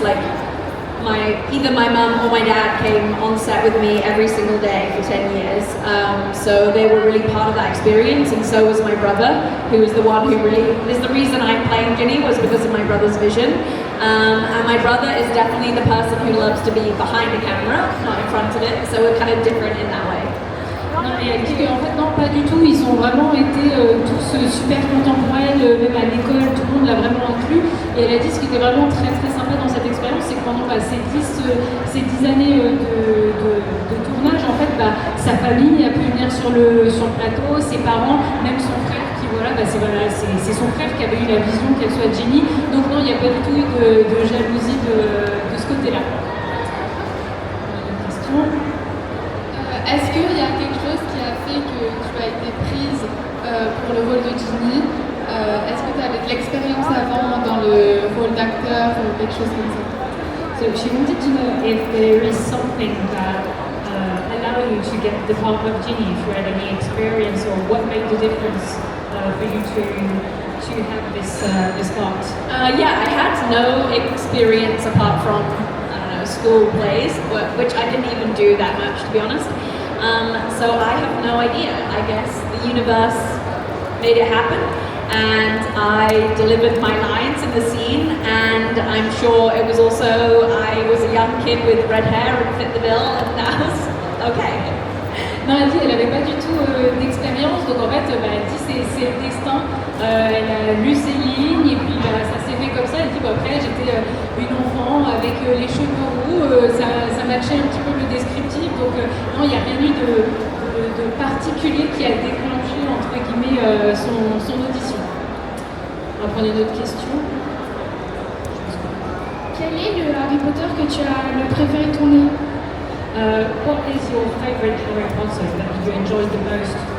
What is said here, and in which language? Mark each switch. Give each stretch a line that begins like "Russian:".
English: Like either my mum or my dad came on set with me every single day for 10 years, so they were really part of that experience, and so was my brother, who is the one who really is the reason I'm playing Ginny, was because of my brother's vision. And my brother is definitely the person who loves to be behind the camera, not in front of it, so we're kind of different in that way.
French: Non, et elle dit qu'en fait, non, pas du tout. Ils ont vraiment été tous super contemporains, même à l'école, tout le monde l'a vraiment inclus. Et elle a dit ce qui était vraiment très très sympa dans cette expérience, c'est que pendant ces 10 années de tournage, en fait, sa famille a pu venir sur le plateau, ses parents, même son frère. C'est son frère qui avait eu la vision qu'elle soit Ginny. Donc non, il n'y a pas du tout eu de jalousie de ce côté-là. Une question. Est-ce qu'il y a quelque chose qui a fait que tu as été prise pour le rôle de Ginny? Est-ce que tu avais de l'expérience avant dans le rôle d'acteur ou quelque chose comme ça?
English: So she wanted to know if there is something that allowed you to get the part of Ginny, if you had any experience, or what made the difference for you to have this part? Yeah, I had no experience apart from, I don't know, school plays, which I didn't even do that much, to be honest. So I have no idea. I guess the universe made it happen, and I delivered my lines in the scene, and I'm sure it was also, I was a young kid with red hair and fit the bill, and that was okay.
French: Non, elle dit qu'elle n'avait pas du tout d'expérience, donc en fait, elle dit c'est le destin. Elle a lu ses lignes et puis ça s'est fait comme ça. Elle dit après j'étais une enfant avec les cheveux roux, ça matchait un petit peu le descriptif, donc non, il n'y a rien eu de particulier qui a déclenché entre guillemets son audition. On va prendre une autre question. Quel est le Harry Potter que tu as le préféré tourner?
English: What is your favourite Harry Potter that you enjoyed the most?